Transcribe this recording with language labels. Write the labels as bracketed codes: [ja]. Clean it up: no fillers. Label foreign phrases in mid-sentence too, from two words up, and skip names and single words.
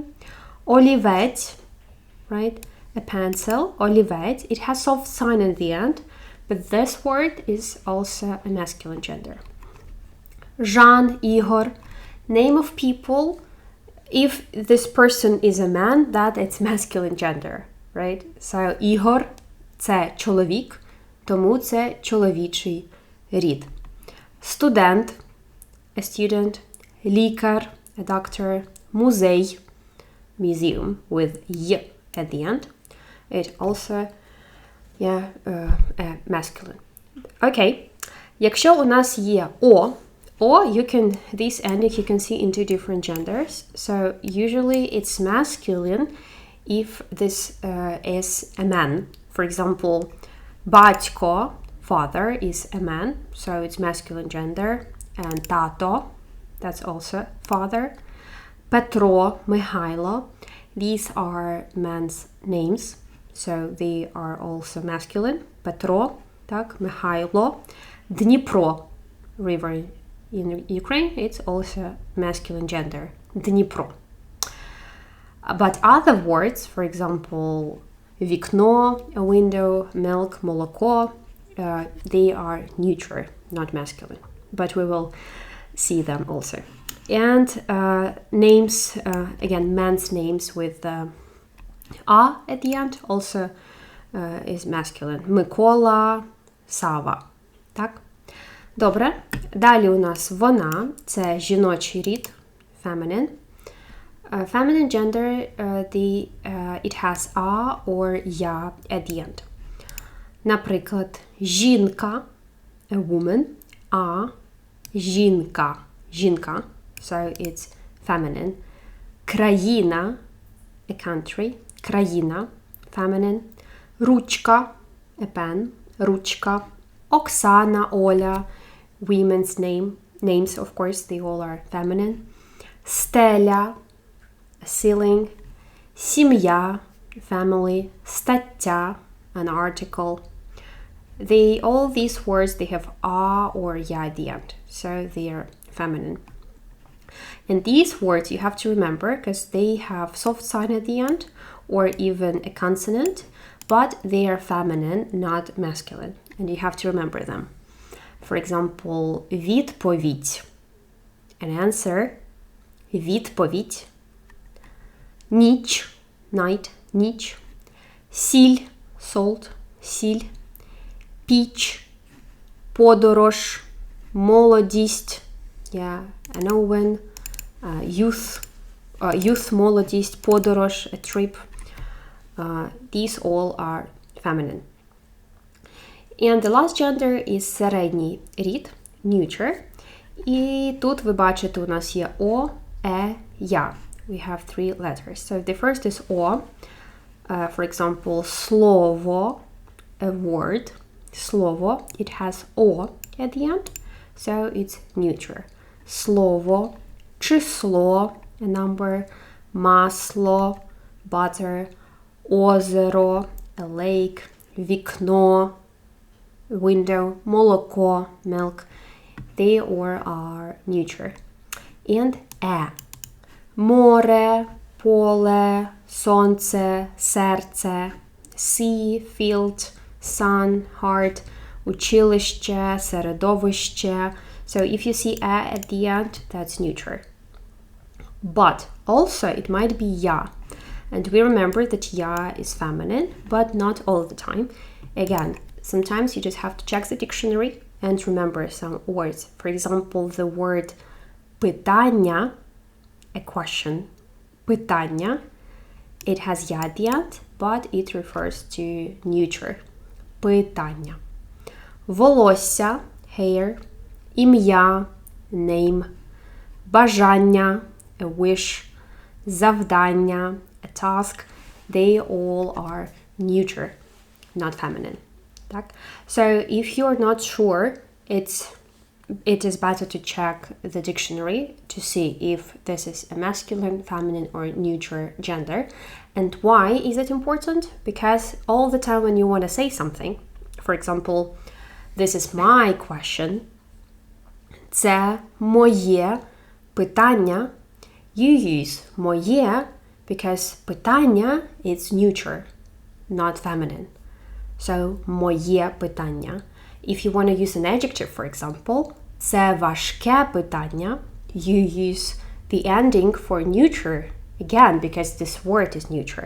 [en] Олівець, right, a pencil, олівець, it has soft sign at the end, but this word is also a masculine gender. Жан, Ігор, name of people. If this person is a man, that it's masculine gender, right? So, [uk] Ігор – це чоловік, тому це чоловічий рід. [en] Студент – a student, лікар – a doctor, музей – museum with y at the end. It also, masculine. [uk] Okay. Якщо у нас є о, [en] this ending you can see in two different genders. So usually it's masculine if this is a man. For example, батько, father, is a man, so it's masculine gender. And тато, that's also father. Петро, Михайло, these are men's names, so they are also masculine. [uk] Петро, так, Михайло. Дніпро, [en] river in Ukraine, it's also masculine gender, Dnipro. But other words, for example, вікно, a window, milk, молоко, they are neuter, not masculine. But we will see them also. And names, again, men's names with a at the end also is masculine. [uk] Микола, Сава. Так? Добре. Далі у нас вона, це жіночий рід, [en] feminine. Feminine gender, it has a or ya at the end. [uk] Наприклад, жінка, [en] a woman, [uk] а жінка, жінка, [en] so it's feminine. Країна, a country, країна, feminine. Ручка, a pen, ручка. Оксана, Оля, women's names, of course, they all are feminine. Стеля, a ceiling. Сім'я, family. Стаття, an article. All these words, they have a or ya at the end, so they are feminine. And these words you have to remember because they have soft sign at the end or even a consonant, but they are feminine, not masculine. And you have to remember them. For example, відповідь, an answer, відповідь. Ніч, night, ніч. Сіль, salt, сіль. [uk] піч, подорож, молодість, [en] yeah, a noun, youth, [uk] молодість, подорож, [en] a trip. These all are feminine. And the last gender is [uk] середній рід, [en] neuter. [uk] І тут ви бачите, у нас є о, я. [en] We have three letters. So the first is о. For example, слово, a word. Слово, it has о at the end. So it's neuter. [uk] Слово, число, [en] a number, масло, butter, озеро, a lake, вікно, window, молоко, milk. They all are neuter. And [uk] море, поле, сонце, серце, [en] sea, field, sun, heart, [uk] училище, середовище. [en] So if you see at the end, that's neuter. But also it might be я. And we remember that я is feminine, but not all the time. Again, sometimes you just have to check the dictionary and remember some words. For example, the word питання, a question, питання, it has я at the end, but it refers to neuter. [uk] Питання. Волосся, hair, ім'я, name, бажання, [en] a wish, завдання, a task, they all are neuter, not feminine. Так? So if you're not sure, it is better to check the dictionary to see if this is a masculine, feminine, or neuter gender. And why is it important? Because all the time when you want to say something, for example, this is my question, [uk] це моє питання, [en] you use моє because питання is neuter, not feminine. So, [uk] моє питання. [en] If you want to use an adjective, for example, [uk] це важке питання, [en] you use the ending for neuter, again, because this word is neuter.